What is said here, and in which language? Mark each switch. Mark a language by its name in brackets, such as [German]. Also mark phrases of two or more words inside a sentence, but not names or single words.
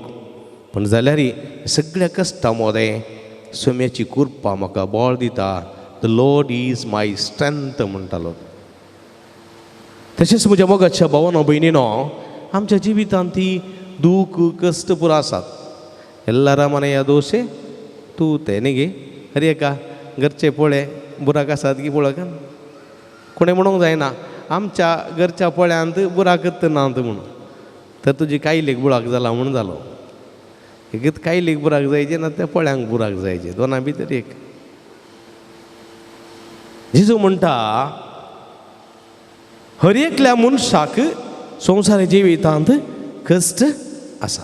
[Konkani] पण जाल्यार सगळ्या कश्टा मदें सोम्याची कृपा म्हाका बळ दिता. [English] The Lord is my strength [Konkani] म्हणटालो. तशेंच म्हज्या मोगाच्या भावानो भयणीनो, आमच्या जिवितांत ती दूख कश्ट पुरो आसात. [Kannada] ಎಲ್ಲರ ಮನೆಯ ದೋಸೆ ತೂತೆ ನಿಗೆ ಹರಿಯಕ [Konkani] घरचे पोळे बुराक आसात की पळोवक कोणें म्हणूंक जायना आमच्या घरच्या पोळ्यांत बुराकच नात म्हणून. तर तुजी कायलेक बुराक जाला म्हूण जालो. एक कायलेक बुराक जायचे ना त्या पोळ्यांक बुराक जायचे, दोनां भितर एक. जेजू म्हणटा हर एकल्या मनशाक संवसार जिवितांत कश्ट आसा.